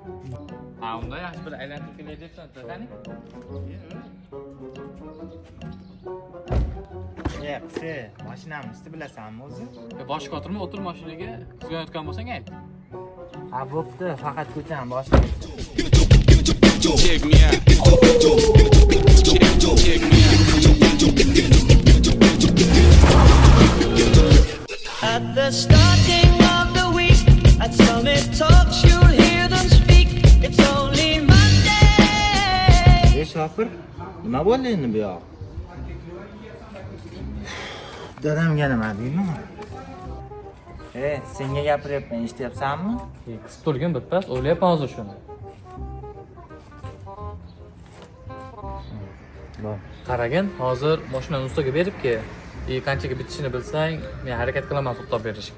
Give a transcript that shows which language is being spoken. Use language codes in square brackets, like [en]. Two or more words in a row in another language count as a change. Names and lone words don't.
[uz] Ha, unda yaxshi bir aylantirib kelay debsan, qani? Qisi, mashinamizni bilasanmi o'zi? Boshqa o'tirma, o'tir mashinaga. Kuzayotgan bo'lsang ayt. Ha, bo'pti, faqat ko'chani boshqa. [en] Check me out. Check me out. At the starting of the week, at Summit Talks, you'll hear them speak. It's only Monday. [uz] Shopir, nima bo'ldi endi bu yoq? Dadamga nima deyman? Senga gapiryapman, eshityapsanmi? Qisib turgin bitpas, o'ylayapman hozir shuni. Qaragin, hozir mashinani ustaga beribki, qanchaga bitishini bilsang, men harakat qilaman to'xtab berishga.